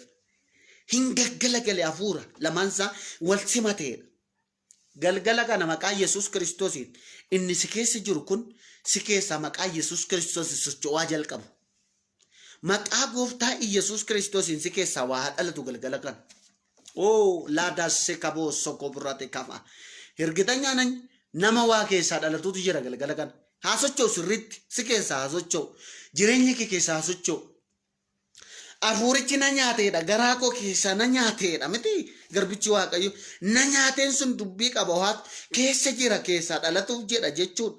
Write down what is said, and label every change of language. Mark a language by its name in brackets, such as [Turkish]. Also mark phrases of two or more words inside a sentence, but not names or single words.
[Oromo] Hin gaggalagale hafuura lamaansaa wal simateedha. Galgala kana maqaa Yesuus Kiristoosiin inni si keessa jiru kun si keessa maqaa Yesuus Kiristoosiin socho'aa jalqabu. Maqaa gooftaa Yesuus Kiristoosiin si keessa waa dhalatu galgala kana. Laadaa sekaboo soko birate kama. Hirgitanya nama waa keessaa dhalatutu jira galgala kana. Haasochoo sirriitti si keessaa haasochoo jireenyi kee keessaa haasochoo. Hafuurichi na nyaateedha garaa koo keessaa na nyaateedha miti garbichi Waaqayyo na nyaateen sun dubbii qaba haatu keessa jira keessaa dhalatuuf jedha jechuudha.